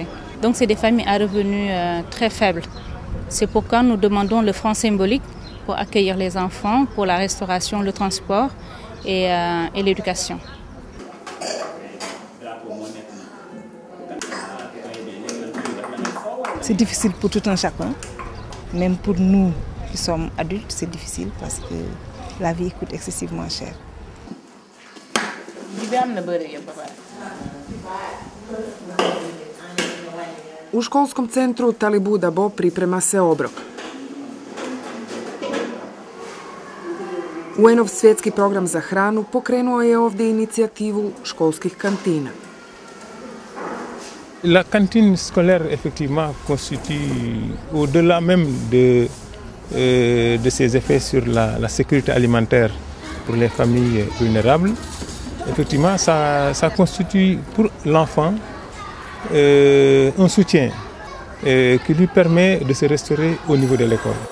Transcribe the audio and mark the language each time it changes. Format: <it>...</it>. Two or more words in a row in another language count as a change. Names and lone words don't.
<fr>Donc c'est des familles à revenus très faibles. C'est pourquoi nous demandons le franc symbolique pour accueillir les enfants, pour la restauration, le transport et l'éducation. C'est difficile pour tout un chacun, même pour nous qui sommes adultes, c'est difficile parce que la vie coûte excessivement cher.</fr> <hr>U školskom centru Talibou Dabo priprema se obrok. UN-ov svjetski program za hranu pokrenuo je ovdje inicijativu školskih kantina.</hr> <fr>La cantine scolaire, effectivement, constitue, au-delà même de ses effets sur la sécurité alimentaire pour les familles vulnérables, effectivement, ça constitue pour l'enfant un soutien qui lui permet de se restaurer au niveau de l'école.</fr>